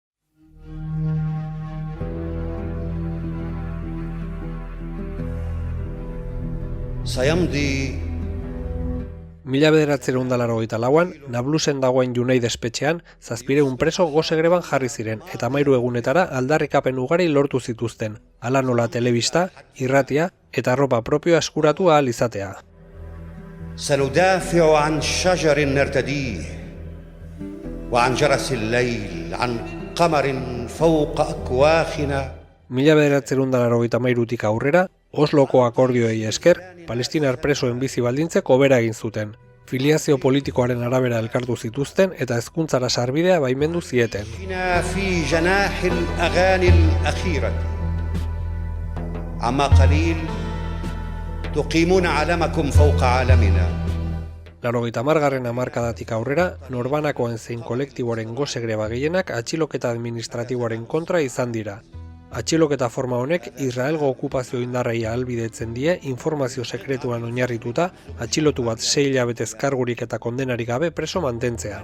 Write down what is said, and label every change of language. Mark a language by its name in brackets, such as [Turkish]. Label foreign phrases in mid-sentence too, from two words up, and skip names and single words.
[Arabic] سيمضي [Basque] 1984an, Nablusen dagoen Junaid espetxean, 700 preso gose greban jarri ziren eta 13 egunetara aldarrikapen ugari lortu zituzten, hala nola telebista, irratia eta arropa propioa eskuratu ahal izatea. [Arabic] سندافع عن شجر نرتديه وعن جرس الليل عن قمر فوق أكواخنا [Basque] 1983tik aurrera, Osloko akordioei esker, palestinar presoen bizi baldintzek hobera egin zuten. Filiazio politikoaren arabera elkartu zituzten eta hezkuntzara sarbidea baimendu zieten. [Arabic] في جناح الأغاني الأخيرة عما قليل تقيمون علمكم فوق عالمنا [Basque] 80garren hamarkadatik aurrera, norbanakoen zein kolektiboren gose greba gehienak atxiloketa administratiboaren kontra izan dira. Atxiloketa forma honek Israelgo okupazio indarrei ahalbidetzen die informazio sekretuan oinarrituta atxilotu bat 6 hilabetez kargurik eta kondenarik gabe preso mantentzea.